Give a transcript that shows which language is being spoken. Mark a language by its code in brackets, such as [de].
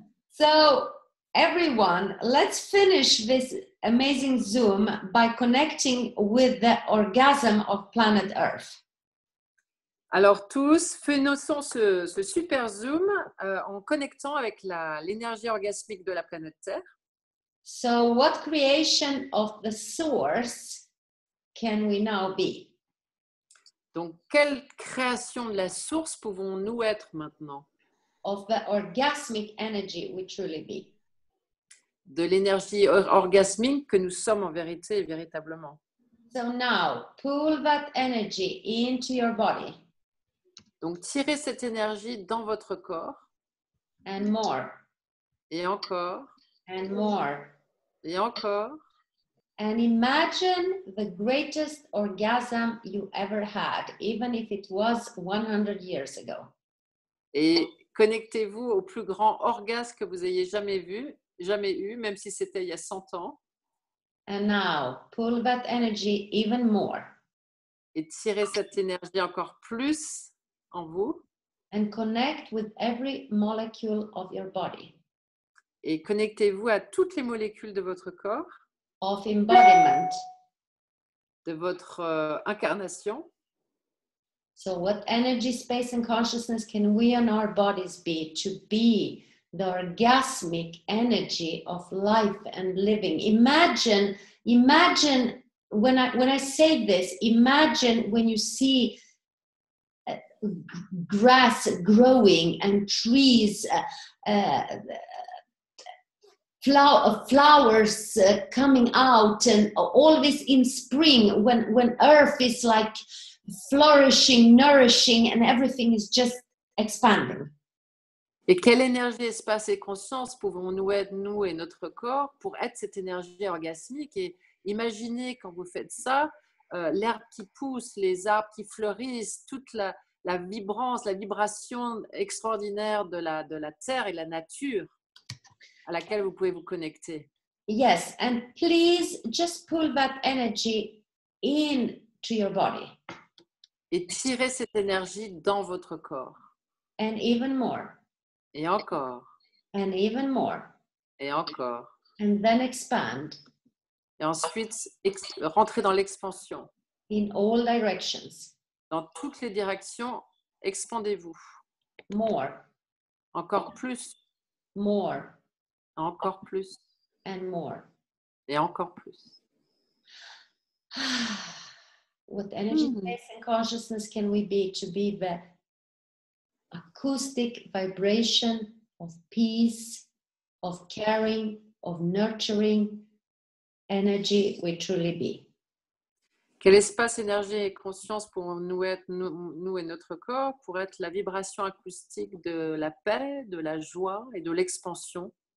[en] So everyone, let's finish this amazing Zoom by connecting with the orgasm of planet Earth. [fr] Alors tous, faisons ce super Zoom en connectant avec l'énergie orgasmique de la planète Terre. [en] So what creation of the source can we now be? [fr] Donc, quelle création de la source pouvons-nous être maintenant? [en] Of the orgasmic energy we truly be. [fr] De l'énergie orgasmique que nous sommes en vérité et véritablement. [en] So now, pull that energy into your body. [fr] Donc, tirez cette énergie dans votre corps. [en] And more. [fr] Et encore. [en] And more. [fr] Et encore. [en] And imagine the greatest orgasm you ever had, even if it was 100 years ago. [fr] Et connectez-vous au plus grand orgasme que vous ayez jamais eu, même si c'était il y a 100 ans. [en] And now pull that energy even more. [fr] Et tirez cette énergie encore plus en vous. [en] And connect with every molecule of your body. [fr] Et connectez-vous à toutes les molécules de votre corps, [en] Of embodiment. [fr] de votre incarnation. [en] So what energy, space, and consciousness can we in our bodies be to be the orgasmic energy of life and living? Imagine when I say this, imagine when you see grass growing and trees, flowers coming out, and all this in spring when earth is like flourishing, nourishing, and everything is just expanding. [fr] Et quelle énergie, espace et conscience pouvons-nous être, nous et notre corps, pour être cette énergie orgasmique? Et imaginez quand vous faites ça, l'herbe qui pousse, les arbres qui fleurissent, toute la vibrance, la vibration extraordinaire de la terre et la nature à laquelle vous pouvez vous connecter. [en] Yes, and please just pull that energy into your body. [fr] Et tirez cette énergie dans votre corps. [en] And even more. [fr] Et encore. [en] And even more. [fr] Et encore. [en] And then expand. [fr] Et ensuite, rentrez dans l'expansion. [en] In all directions. [fr] Dans toutes les directions, expandez-vous. [en] More. [fr] Encore plus. [en] More. [fr] Encore plus. [en] And more. [fr] Et encore plus. [en] What energy, space, and consciousness can we be to be the acoustic vibration of peace, of caring, of nurturing energy we truly be? [fr] Quel espace, énergie et conscience pouvons-nous être, nous et notre corps, pour être la vibration acoustique de la paix, de la joie et de l'expansion?